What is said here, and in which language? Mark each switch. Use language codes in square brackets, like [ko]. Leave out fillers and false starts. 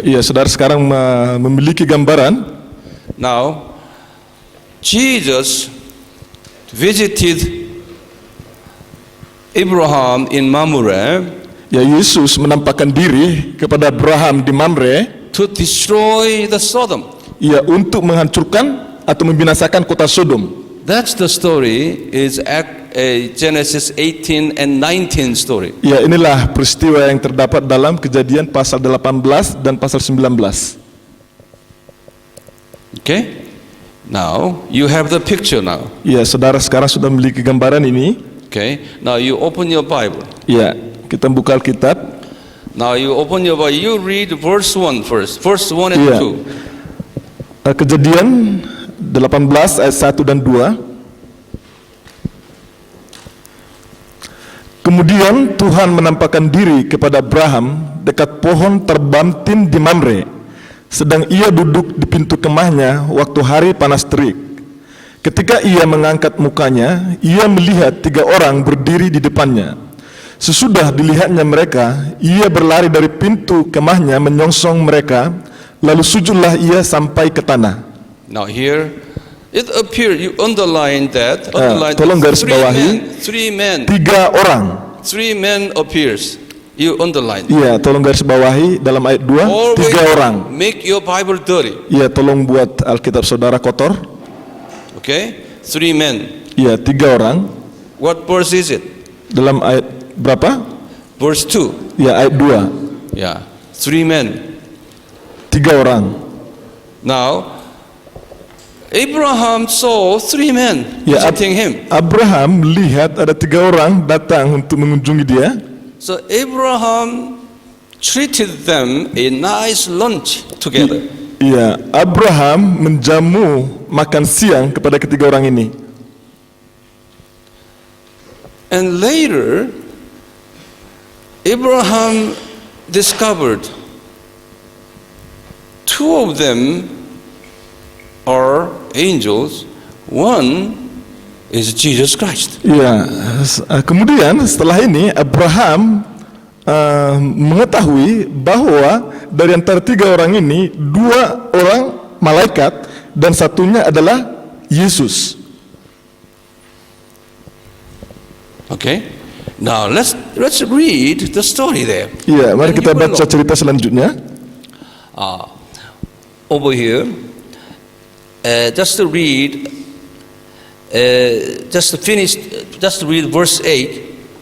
[id] Iya, saudara sekarang memiliki gambaran. [en] Now Jesus visited Abraham in Mamre [id] Ya, Yesus menampakkan diri kepada Abraham di Mamre. [en] to destroy the Sodom. [id] Ya, untuk menghancurkan atau membinasakan kota Sodom. [en] That's the story. Is Genesis 18 and 19 story. [id] Ya, inilah peristiwa yang terdapat dalam Kejadian pasal 18 dan pasal 19. [en] Okay. Now you have the picture now. [id] Ya, saudara sekarang sudah memiliki gambaran ini. [en] Okay. Now you open your Bible. [id] Ya, kita buka Alkitab. [en] Now you open your Bible. You read verse 1 first. Verse 1 and [id] Iya. [en] 2. [id] Kejadian 18 ayat 1 dan 2. Kemudian Tuhan menampakkan diri kepada Abraham dekat pohon terbantin di Mamre, sedang ia duduk di pintu kemahnya waktu hari panas terik. Ketika ia mengangkat mukanya, ia melihat 3 orang berdiri di depannya. Sesudah dilihatnya mereka, ia berlari dari pintu kemahnya menyongsong mereka, lalu sujudlah ia sampai ke tanah. [en] Now here it appears, you underline that. [id] Tolong garis bawahi. [en] 3 men. [id] 3 orang. [en] 3 men appears. You underline. [id] Iya, tolong garis bawahi dalam ayat 2, 3 orang. [en] Make your Bible dirty. [id] Iya, tolong buat Alkitab saudara kotor. [en] Okay? 3 men. [id] Iya, 3 orang. [en] What verse is it? [id] Dalam ayat berapa? [en] Verse 2. [id] Ya, ayat 2. [en] Yeah. 3 men. [id] 3 orang. [en] Now, Abraham saw 3 men [id] Ya, [en] visiting him. [id] Abraham melihat ada 3 orang datang untuk mengunjungi dia. [en] So Abraham treated them a nice lunch together. [id] Iya, Abraham menjamu makan siang kepada 3 orang ini. [en] And later, Abraham discovered 2 of them are angels, one is Jesus Christ. [id] Iya, kemudian setelah ini Abraham mengetahui bahwa dari antara 3 orang ini 2 orang malaikat dan satunya adalah Yesus. [en] Okay, now let's read the story there. [id] Iya, mari [en] And [id] kita [en] you will [id] baca [en] know. [id] cerita selanjutnya. [en] Over here, just to read, just to read verse 8.